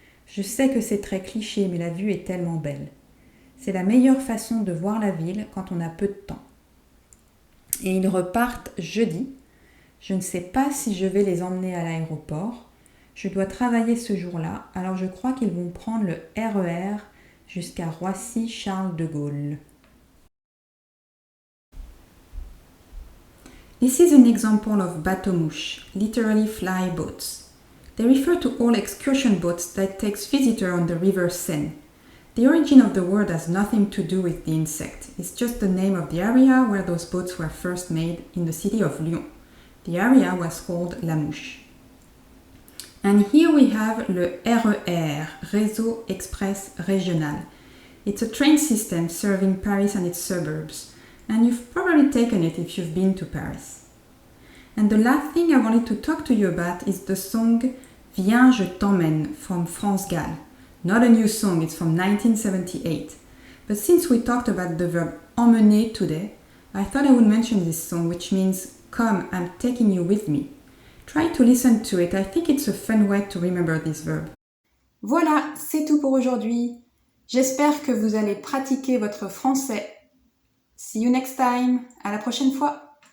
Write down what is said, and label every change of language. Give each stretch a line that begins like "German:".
French: Je sais que c'est très cliché, mais la vue est tellement belle. C'est la meilleure façon de voir la ville quand on a peu de temps. Et ils repartent jeudi. Je ne sais pas si je vais les emmener à l'aéroport. Je dois travailler ce jour-là, alors je crois qu'ils vont prendre le RER jusqu'à Roissy-Charles de Gaulle.
English: This is an example of bateau-mouche, literally fly boats. They refer to all excursion boats that takes visitors on the river Seine. The origin of the word has nothing to do with the insect. It's just the name of the area where those boats were first made in the city of Lyon. The area was called La Mouche. And here we have le RER, Réseau Express Régional. It's a train system serving Paris and its suburbs, and you've probably taken it if you've been to Paris. And the last thing I wanted to talk to you about is the song Viens, je t'emmène from France Gall. Not a new song, it's from 1978. But since we talked about the verb emmener today, I thought I would mention this song, which means come, I'm taking you with me. Try to listen to it, I think it's a fun way to remember this verb.
French: Voilà, c'est tout pour aujourd'hui. J'espère que vous allez pratiquer votre français.
English: See you next time.
French: À la prochaine fois.